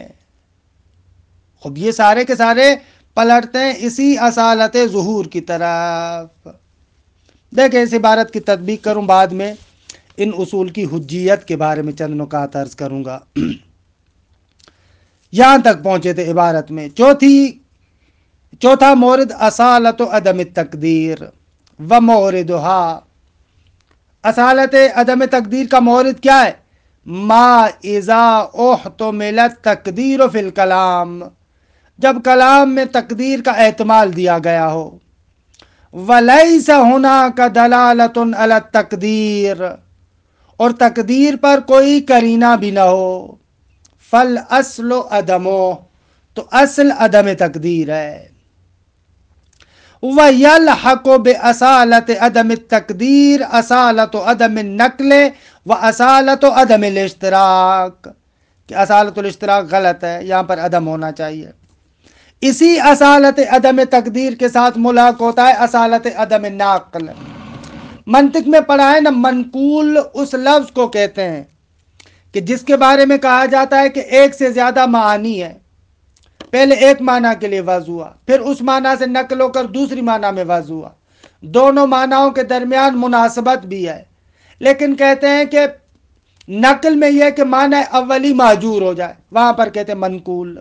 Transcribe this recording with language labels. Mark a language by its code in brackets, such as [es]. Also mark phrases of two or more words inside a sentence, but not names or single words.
[ur] خوب یہ سارے کے سارے پلٹتے ہیں اسی اصالت ظہور کی طرف۔ دیکھیں اس عبارت کی تطبیق کروں، بعد میں ان اصول کی حجیت کے بارے میں چند نکات عرض کروں گا۔ یہاں تک پہنچے تھے عبارت میں، چوتھا مورد [ar] اصالت عدم التقدیر و موردها۔ [ur] اصالت عدم تقدیر کا مورد کیا ہے؟ [ar] ما اذا احتمل التقدیر فی الکلام، [ur] جب کلام میں تقدیر کا احتمال دیا گیا ہو۔ [ar] ولیس هناك دلالۃ علی التقدیر، [ur] اور تقدیر پر کوئی قرینہ بھی نہ ہو۔ [ar] فالاصل عدمہ، [ur] تو اصل عدم تقدیر ہے۔ [ar] وَيَلْحَقُ بِأَصَالَةِ عَدَمِ التَّقْدِيرِ أَصَالَةُ عَدَمِ النَّقْلِ وَأَصَالَةُ عَدَمِ الاشتراک، [ur] کہ اصالت الاشتراک غلط ہے، یہاں پر عدم ہونا چاہیے۔ اسی اصالت عدم تقدیر کے ساتھ ملاق ہوتا ہے اصالت عدم النقل۔ منطق میں پڑھا ہے نا، منقول اس لفظ کو کہتے ہیں کہ جس کے بارے میں کہا جاتا ہے کہ ایک سے زیادہ معانی ہے، پہلے ایک معنی کے لیے وضع ہوا، پھر اس معنی سے نقل ہو کر دوسری معنی میں وضع ہوا، دونوں معنیوں کے درمیان مناسبت بھی ہے، لیکن کہتے ہیں کہ نقل میں یہ کہ معنی اولی مہجور ہو جائے، وہاں پر کہتے ہیں منقول۔